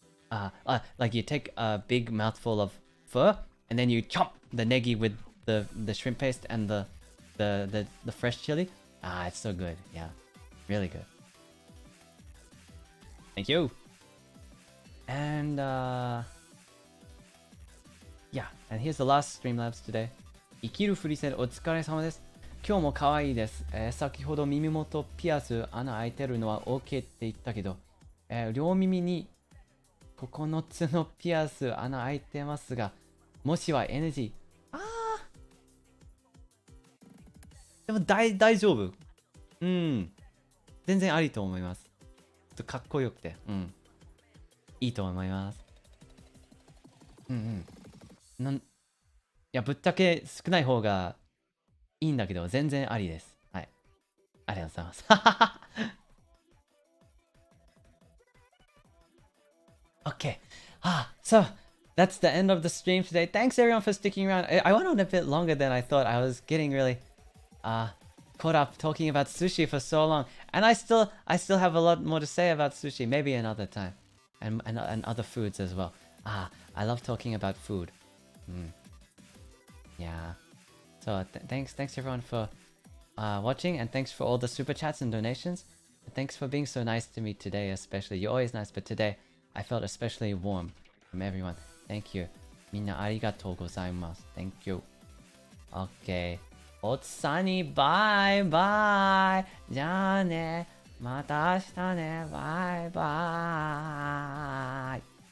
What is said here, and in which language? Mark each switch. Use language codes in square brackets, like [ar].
[en] Like you take a big mouthful of pho, and then you chop the negi with the shrimp paste and the fresh chili. It's so good. Yeah, really good. Thank you. And yeah, and here's the last Streamlabs today. [ja] 生きるふりせんお疲れ様です。今日も可愛いです。先ほど耳元ピアス穴開いてるのは OK って言ったけど、両耳に9つのピアス穴開いてますが、もしは NG。でも大丈夫。全然ありと思います。ちょっとかっこよくて、いいと思います。いや、ぶっちゃけ少ない方がいいんだけど、全然ありです。はい。ありがとうございます。 [en] Okay. So that's the end of the stream today. Thanks everyone for sticking around. I went on a bit longer than I thought. I was getting really caught up talking about sushi for so long, and I still have a lot more to say about sushi. Maybe another time, and other foods as well. I love talking about food. Yeah. So thanks everyone for watching, and thanks for all the super chats and donations. Thanks for being so nice to me today, especially. You're always nice, but today I felt especially warm from everyone. Thank you. [ja] みんなありがとうございます。 [en] Thank you. Okay. [ja] おつさにバイバイ。じゃあね。また明日ね。バイバイ。